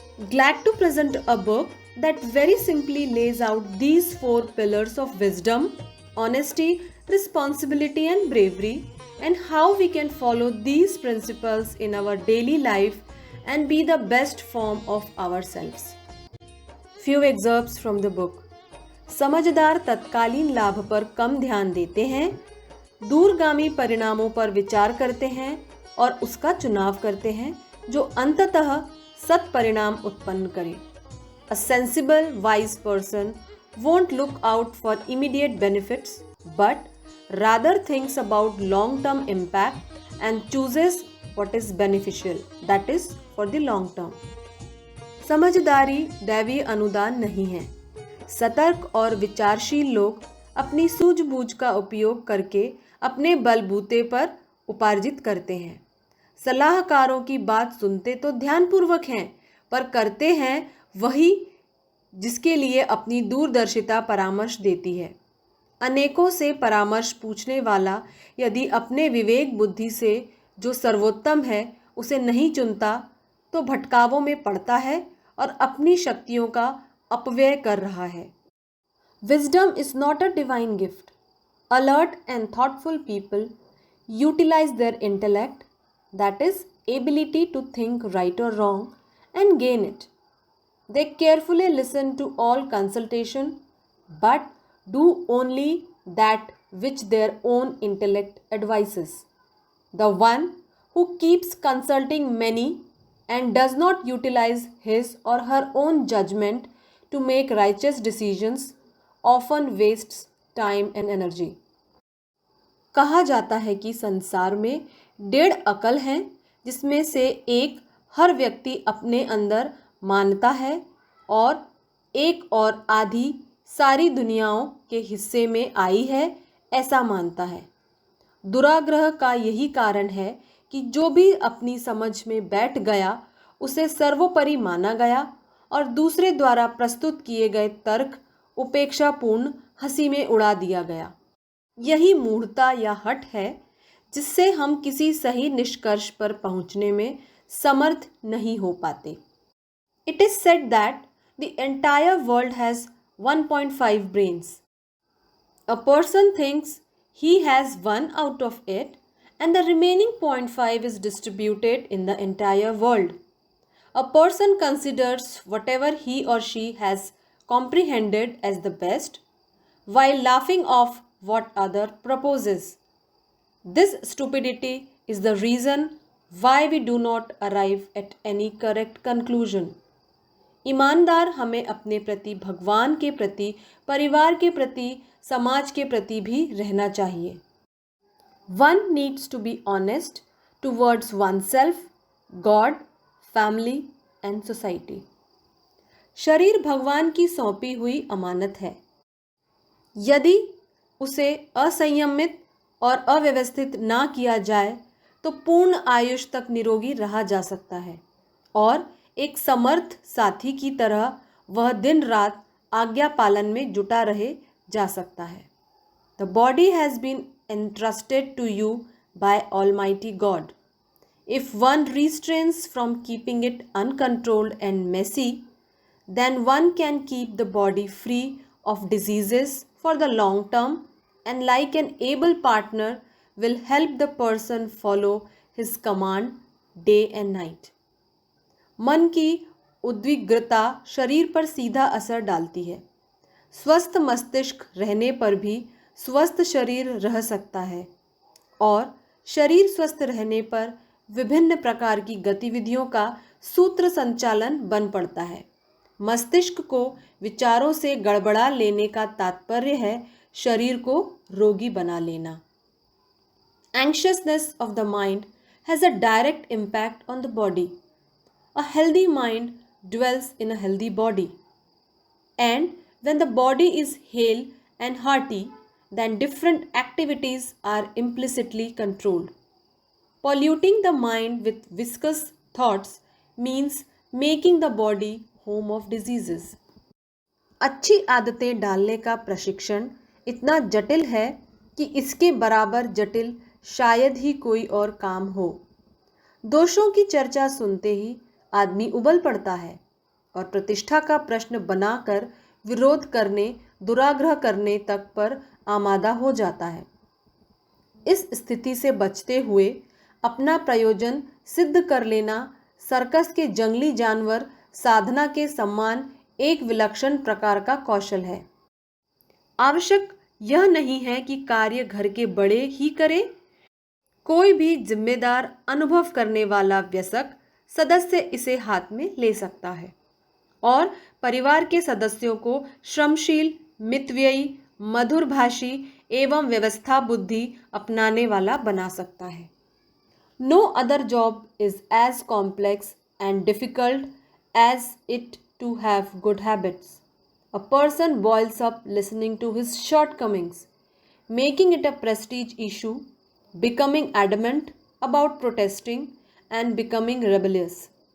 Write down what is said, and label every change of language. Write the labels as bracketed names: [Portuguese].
[English] Glad to present a book that very simply lays out these 4 pillars of wisdom, honesty, responsibility, and bravery, and how we can follow these principles in our daily life and be the best form of ourselves. Few excerpts from the book. [Hindi] समझदार तत्कालीन लाभ पर कम ध्यान देते हैं, दूरगामी परिणामों पर विचार करते हैं और उसका चुनाव करते हैं जो अंततः सत्परिणाम उत्पन्न करे। [English] A sensible, wise person won't look out for immediate benefits, but rather thinks about long-term impact and chooses what is beneficial, that is for the long term. [Hindi] समझदारी दैवीय अनुदान नहीं है। सतर्क और विचारशील लोग अपनी सूझबूझ का उपयोग करके अपने बलबूते पर उपार्जित करते हैं। सलाहकारों की बात सुनते तो ध्यानपूर्वक हैं, पर करते हैं वही जिसके लिए अपनी दूरदर्शिता परामर्श देती है। अनेकों से परामर्श पूछने वाला यदि अपने विवेक बुद्धि से जो सर्वोत्तम है उसे नहीं चुनता तो भटकावों में पड़ता है और अपनी शक्तियों का अपव्यय कर रहा है। [English] Wisdom is not a divine gift. Alert and thoughtful people utilize their intellect, that is, ability to think right or wrong, and gain it. They carefully listen to all consultation, but do only that which their own intellect advises. The one who keeps consulting many and does not utilize his or her own judgment to make righteous decisions often wastes time and energy. [Hindi] कहा जाता है कि संसार में 1.5 अकल हैं, जिसमें से एक हर व्यक्ति अपने अंदर मानता है और एक और आधी सारी दुनियाओं के हिस्से में आई है ऐसा मानता है। दुराग्रह का यही कारण है कि जो भी अपनी समझ में बैठ गया उसे सर्वोपरि माना गया और दूसरे द्वारा प्रस्तुत किए गए तर्क उपेक्षापूर्ण हंसी में उड़ा दिया गया। यही मूढ़ता या हठ है जिससे हम किसी सही निष्कर्ष पर पहुंचने में समर्थ नहीं हो पाते। [English] It is said that the entire world has 1.5 brains. A person thinks he has one out of it and the remaining 0.5 is distributed in the entire world. A person considers whatever he or she has comprehended as the best while laughing off what other proposes. This stupidity is the reason why we do not arrive at any correct conclusion. [Hindi] ईमानदार हमें अपने प्रति, भगवान के प्रति, परिवार के प्रति, समाज के प्रति भी रहना चाहिए। [English] One needs to be honest towards oneself, God, family and society. [Hindi] शरीर भगवान की सौंपी हुई अमानत है। यदि उसे असंयमित और अव्यवस्थित ना किया जाए तो पूर्ण आयुष तक निरोगी रहा जा सकता है और एक समर्थ साथी की तरह वह दिन रात आज्ञा पालन में जुटा रहे जा सकता है। [English] The body has been entrusted to you by Almighty God. If one restrains from keeping it uncontrolled and messy, then one can keep the body free of diseases for the long term and like an able partner will help the person follow his command day and night. [Hindi] मन की उद्विग्नता शरीर पर सीधा असर डालती है। स्वस्थ मस्तिष्क रहने पर भी स्वस्थ शरीर रह सकता है और शरीर स्वस्थ रहने पर विभिन्न प्रकार की गतिविधियों का सूत्र संचालन बन पड़ता है। मस्तिष्क को विचारों से गड़बड़ा लेने का तात्पर्य है शरीर को रोगी बना लेना। [English] Anxiousness of the mind has a direct impact on the body. A healthy mind dwells in a healthy body. And when the body is hale and hearty, then different activities are implicitly controlled. Polluting the mind with viscous thoughts means making the body home of diseases. [Hindi] अच्छी आदतें डालने का प्रशिक्षण इतना जटिल है कि इसके बराबर जटिल शायद ही कोई और काम हो। दोषों की चर्चा सुनते ही आदमी उबल पड़ता है और प्रतिष्ठा का प्रश्न बनाकर विरोध करने, दुराग्रह करने तक पर आमादा हो जाता है। इस स्थिति से बचते हुए अपना प्रयोजन सिद्ध कर लेना सर्कस के जंगली जानवर साधना के समान एक विलक्षण प्रकार का कौशल है। आवश्यक यह नहीं है कि कार्य घर के बड़े ही करें। कोई भी जिम्मेदार अनुभव करने वाला वयस्क सदस्य इसे हाथ में ले सकता है और परिवार के सदस्यों को श्रमशील, मितव्ययी, मधुरभाषी एवं व्यवस्था बुद्धि अपनाने वाला बना सकता है। [English] No other job is as complex and difficult as it to have good habits. A person boils up listening to his shortcomings, making it a prestige issue, becoming adamant about protesting, and becoming rebellious.